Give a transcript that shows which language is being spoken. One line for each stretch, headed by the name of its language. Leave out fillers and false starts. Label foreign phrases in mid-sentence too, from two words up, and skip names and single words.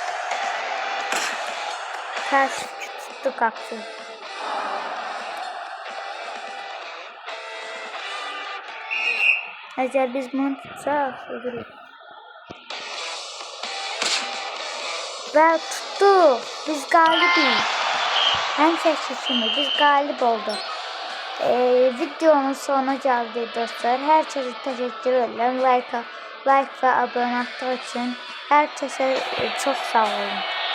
Turkish: Ters tuttuk aksın. Eğer biz bunu tutsak uydurur. ve tuttuk. Biz galibiz.
Azerbaijani: Həmişəki kimi biz qalib olduq. Videonun sonuna gəldik dostlar. Hər kəsə təşəkkür edirəm. Like və abunə olmaq üçün hər kəsə çox sağ olun.